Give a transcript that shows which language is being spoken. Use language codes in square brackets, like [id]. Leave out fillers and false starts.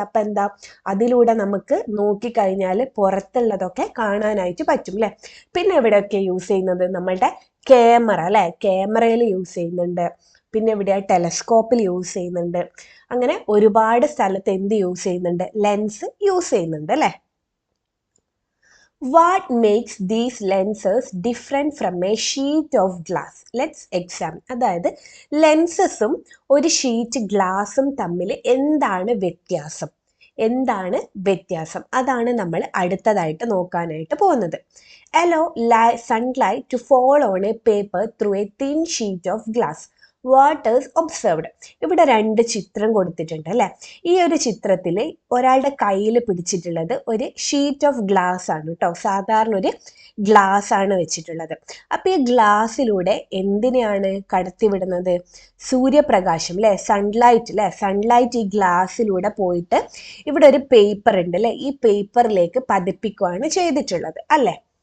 [ml] അപ്പൊ എന്താ, അതിലൂടെ നമുക്ക് നോക്കിക്കഴിഞ്ഞാൽ പുറത്തുള്ളതൊക്കെ കാണാനായിട്ട് പറ്റും അല്ലെ. പിന്നെ എവിടെയൊക്കെ യൂസ് ചെയ്യുന്നത്, നമ്മളുടെ ക്യാമറ അല്ലെ, ക്യാമറയിൽ യൂസ് ചെയ്യുന്നുണ്ട്. പിന്നെ എവിടെയാ, ടെലസ്കോപ്പിൽ യൂസ് ചെയ്യുന്നുണ്ട്. അങ്ങനെ ഒരുപാട് സ്ഥലത്ത് എന്ത് യൂസ് ചെയ്യുന്നുണ്ട്, ലെൻസ് യൂസ് ചെയ്യുന്നുണ്ട് അല്ലെ. [en] What makes these lenses different from a sheet of glass? Let's examine. [ml] അതായത് ലെൻസസും ഒരു ഷീറ്റ് ഗ്ലാസും തമ്മിൽ എന്താണ് വ്യത്യാസം, എന്താണ് വ്യത്യാസം, അതാണ് നമ്മൾ അടുത്തതായിട്ട് നോക്കാനായിട്ട് പോകുന്നത്. [en] Allow sunlight to fall on a paper through a thin sheet of glass. What is observed? [ml] ഇവിടെ രണ്ട് ചിത്രം കൊടുത്തിട്ടുണ്ട് അല്ലെ. ഈ ഒരു ചിത്രത്തിൽ ഒരാളുടെ കയ്യിൽ പിടിച്ചിട്ടുള്ളത് ഒരു ഷീറ്റ് ഓഫ് ഗ്ലാസ് ആണ് കേട്ടോ. സാധാരണ ഒരു ഗ്ലാസ് ആണ് വെച്ചിട്ടുള്ളത്. അപ്പൊ ഈ ഗ്ലാസ്സിലൂടെ എന്തിനെയാണ് കടത്തിവിടുന്നത്? സൂര്യപ്രകാശം അല്ലെ, സൺലൈറ്റ് അല്ലെ. സൺലൈറ്റ് ഈ ഗ്ലാസ്സിലൂടെ പോയിട്ട് ഇവിടെ ഒരു പേപ്പർ ഉണ്ട് അല്ലെ, ഈ പേപ്പറിലേക്ക് പതിപ്പിക്കുകയാണ് ചെയ്തിട്ടുള്ളത് അല്ലെ.